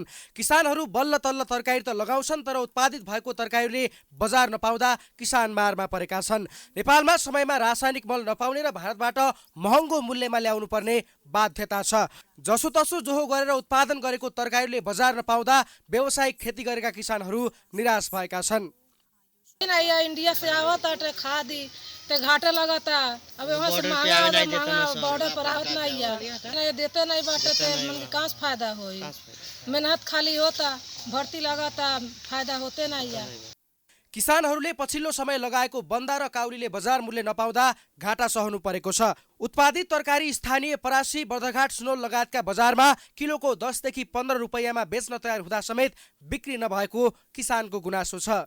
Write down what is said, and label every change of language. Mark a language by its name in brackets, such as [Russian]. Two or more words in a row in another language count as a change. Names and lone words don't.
[Nepali] किसानहरू बल्ल तल्ल तरकारी त लगाउँछन् तर उत्पादित भएको तरकारीले बजार नपाउँदा किसान मारमा परेका छन्। नेपालमा समयमा रासायनिक मल नपाउने र भारतबाट महँगो मूल्यमा ल्याउनु पर्ने बाध्यता छ। जसोतसो जोहो गरेर उत्पादन गरेको तरकारीले बजार नपाउँदा व्यावसायिक खेती गरेका किसानहरू निराश भएका छन्। [Bhojpuri] इंडिया से आवता खादी ते घाटे लगाता अब वहाँ से महंगा बॉर्डर पर आवत नहीं है देते नहीं बाटे ते मन कहाँ से फायदा होई। मेहनत खाली होता भर्ती लगाता फायदा होते नहीं है। [Nepali] किसानहरूले पछिल्लो समय लगाएको बन्दा र काउरीले बजार मूल्य नपाउँदा घाटा सहनु परेको छ। उत्पादित तरकारी स्थानीय परासी, बर्दघाट, सुनौल लगायतका बजारमा किलोको 10 देखि 15 रुपैयाँमा बेच्न तयार हुँदा समेत बिक्री नभएको किसानको गुनासो छ।